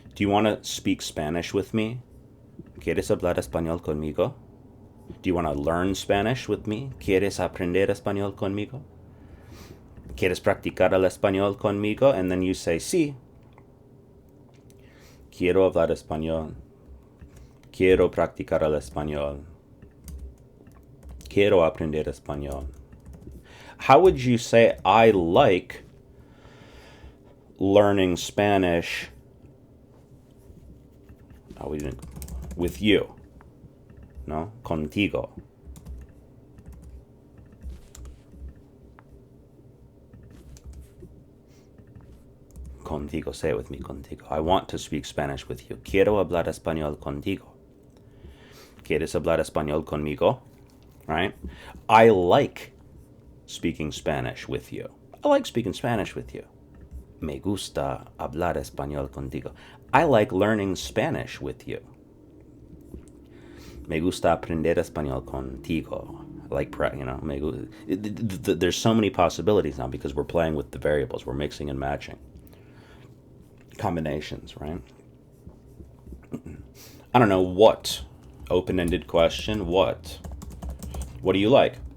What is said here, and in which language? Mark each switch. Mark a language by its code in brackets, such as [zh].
[en] Do you want to speak Spanish with me? [es] ¿Quieres hablar español conmigo? [en] Do you want to learn Spanish with me? [es] ¿Quieres aprender español conmigo? ¿Quieres practicar el español conmigo? [en] And then you say, sí. [es] Quiero hablar español. Quiero practicar el español. Quiero aprender español. [en] How would you say I like learning Spanish Oh, we didn't. With you. No? Contigo. Contigo. Say it with me, contigo. I want to speak Spanish with you. [es] Quiero hablar español contigo. ¿Quieres hablar español conmigo? [en] Right? I like speaking Spanish with you. I like speaking Spanish with you. [es] Me gusta hablar español contigo. [en] I like learning Spanish with you. [es] Me gusta aprender español contigo. [en] I like, there's so many possibilities now because we're playing with the variables. We're mixing and matching. Combinations, right? I don't know what. Open-ended question. What do you like?